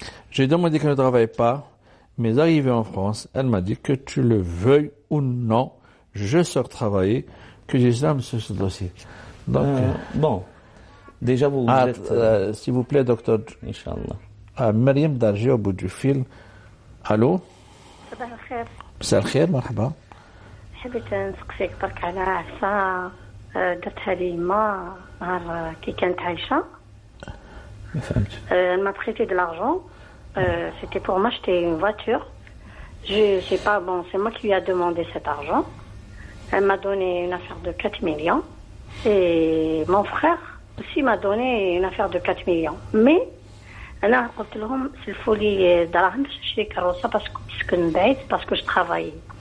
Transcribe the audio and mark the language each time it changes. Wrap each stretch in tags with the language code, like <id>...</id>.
<fr>J'ai demandé qu'elle ne travaille pas, mais arrivé en France, elle m'a dit que tu le veuilles ou non, je sors travailler, que j'ai ça, monsieur, ce dossier. Donc, bon, déjà vous êtes... s'il vous plaît, docteur. Inch'Allah. Mariam Darji au bout du fil. Allô?</fr> <ar>صباح الخير. مساء الخير، مرحبا. حبيت نسقسيك برك على عفسة درتها لي ما نهار كي كانت عايشة. ما فهمت.</ar> <fr>Elle m'a prêté de l'argent. C'était pour m'acheter une voiture. Je sais pas, bon, c'est moi qui lui a demandé cet argent. Elle m'a donné une affaire de 4 millions. Et mon frère aussi m'a donné une affaire de 4 millions.</fr> <ar>Mais أنا قلت لهم سلفوا لي دراهم باش نشري كروسة باسكو نسكن بعيد باسكو</ar> <fr>je travaillais.</fr>